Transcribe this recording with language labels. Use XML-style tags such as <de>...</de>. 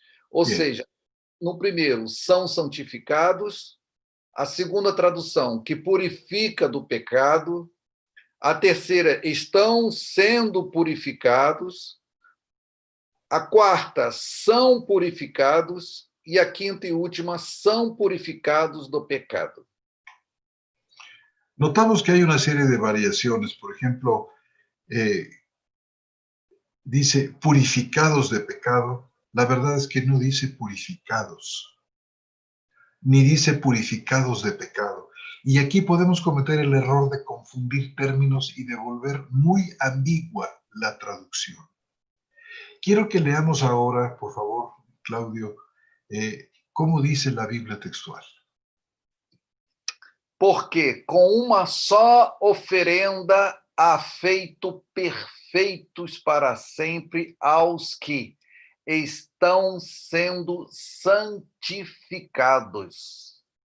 <pt>Ou seja, no primeiro, são santificados, a segunda tradução, que purifica do pecado, a terceira, estão sendo purificados, A quarta, são purificados. E a quinta e última, são purificados do pecado.</pt> <es>Notamos que hay una serie de variaciones. Por ejemplo, dice purificados de pecado. La verdad es que no dice purificados, ni dice purificados de pecado. Y aquí podemos cometer el error de confundir términos y de volver muy ambigua la traducción. Quiero que leamos ahora, por favor, Claudio, cómo dice la Biblia textual.</es> <pt>Porque com uma só oferenda há feito perfeitos para sempre aos que estão sendo santificados.</pt>